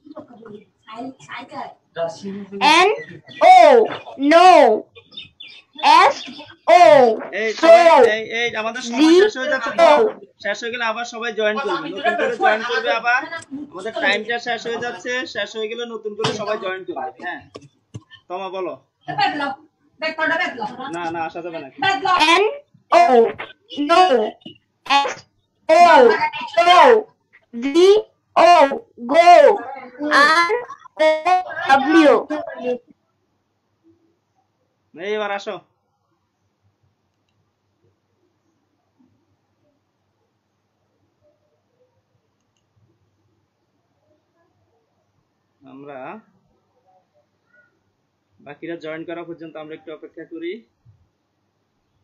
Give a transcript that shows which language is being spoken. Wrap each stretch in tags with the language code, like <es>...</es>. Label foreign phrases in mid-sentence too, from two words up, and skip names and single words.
<en>N O no S O</en> <bn>এই so সবাই এই আমাদের সময় শেষ হয়ে যাচ্ছে তো।</bn> <en>O</en> <bn>শেষ হয়ে গেলে আবার সবাই জয়েন করবে, নতুন করে জয়েন করবে আবার। আমাদের টাইমটা শেষ হয়ে যাচ্ছে, শেষ হয়ে গেলে নতুন করে সবাই জয়েন করবে। হ্যাঁ তোমা বলো। না না আসা যাবে না।</bn> <en>N O no S O so V O go R O W</en> <bn>এবার আসো। আমরা বাকিরা জয়েন করা পর্যন্ত আমরা একটু অপেক্ষা করি।</bn>